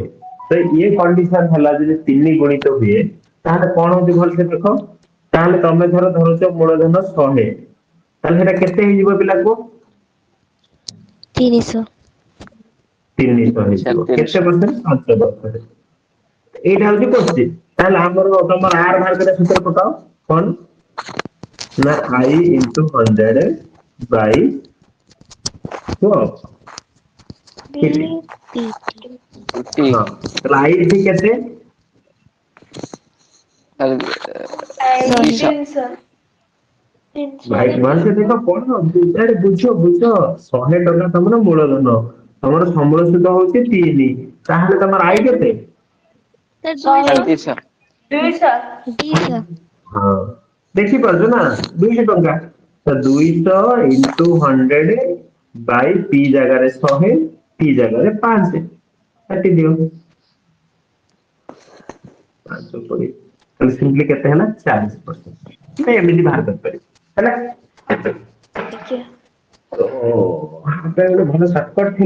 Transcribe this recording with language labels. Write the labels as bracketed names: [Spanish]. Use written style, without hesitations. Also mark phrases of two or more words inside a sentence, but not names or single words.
[Odia] ତ ଇଏ କଣ୍ଡିସନ ହେଲା ଯଦି 3 ଗୁଣିତ ହୁଏ ତାହେଲେ କଣ ହଉଛି ଭଲସେ ଦେଖ, ତାହେଲେ ତମେ ଧର ଧରୁଛ ମୂଳଧନ 100, ତାହେଲେ ସେଟା କେତେ ହେଇଯିବ ପିଲା କୁହ? 300 300 ହେଇଯିବ, କେତେ 300 ବର୍ଷରେ 5 ବର୍ଷରେ। ଏଇଟା ହଉଛି କ୍ୱେଶ୍ଚିନ୍, ତାହେଲେ ଆମର ତମର ଆର ବାହାର କରିବା ସୂତ୍ର ପକାଅ, କଣ ନା i into 100 by କୁହ କେତେ, PT ଟି ହଁ ତାହେଲେ i ଏଠି କେତେ, ଶହେ 300 ଭାଇ ଭଲସେ ଦେଖ ପଢ, ଆରେ ବୁଝ 100 ଟଙ୍କା ତମର ମୂଳଧନ, ତମର ସମ୍ବଳ ସୁଧ ହଉଛି 3, ତାହେଲେ ତମର ଆଇ କେତେ? ସାର୍ 100 200 200 200 ହଁ ଦେଖିପାରୁଛ ନା 200 ଟଙ୍କା, ତ 200 into 100 by p ଜାଗାରେ 100, t ଜାଗାରେ 5, କାଟି ଦିଅ 5 କୋଡିଏ, ତାହେଲେ ସିମ୍ପଲି କେତେ ହେଲା 40%। ଏମିତି ବାହାର କରିପାରିବ ହେଲା। ଆଜ୍ଞା ତ ଗୋଟେ ଭଲ ସର୍ଟକଟ୍ ଥିଲା।